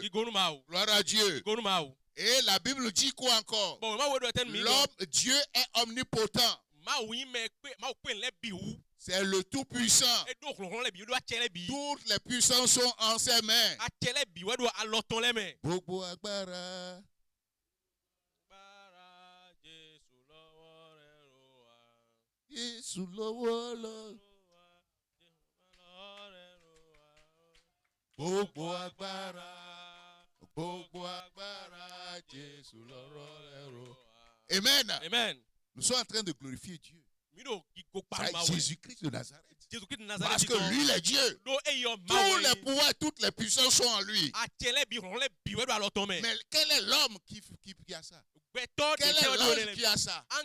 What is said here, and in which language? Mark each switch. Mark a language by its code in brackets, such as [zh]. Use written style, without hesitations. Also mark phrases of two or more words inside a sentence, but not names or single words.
[fr] Gloire à Dieu. Et la Bible dit quoi encore? L'homme, Dieu est omnipotent. C'est le Tout-Puissant. Toutes les puissances sont en ses mains. [yo] Bobo agbára. Jésù lọ́wọ́ lọ. Gbogbo agbára. Gbogbo agbára. Jésù lọ́wọ́ lẹ́rọ. [fr] Amen. Amen. Nous sommes en train de glorifier Dieu. C'est Jésus-Christ de Nazareth. Parce que lui, il est Dieu. Tous les pouvoirs, toutes les puissances sont en lui. Mais quel est l'homme qui a ça? Quel est l'ange qui a ça?